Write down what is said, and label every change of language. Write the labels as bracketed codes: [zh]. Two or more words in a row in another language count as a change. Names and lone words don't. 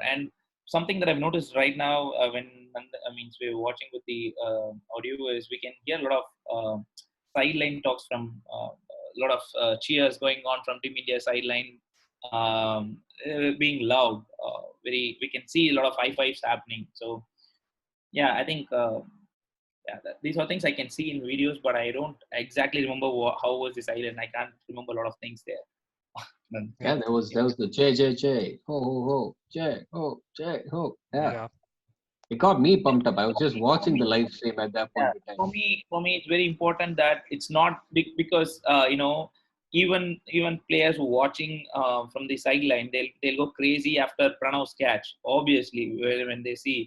[en] And something that I've noticed right now when we're watching with the audio is we can hear a lot of sideline talks from a lot of cheers going on from Team India sideline, being loud. We can see a lot of high fives happening. So yeah, I think. These are things I can see in videos, but I don't exactly remember how was this island. I can't remember a lot of things there. There was the J, ho, ho, ho, J, ho, J, ho. Yeah. It got me pumped up. I was just watching the live stream at that point in time. For me, it's very important that it's not big because, even players watching from the sideline, they'll go crazy after Pranav's catch, obviously, when they see.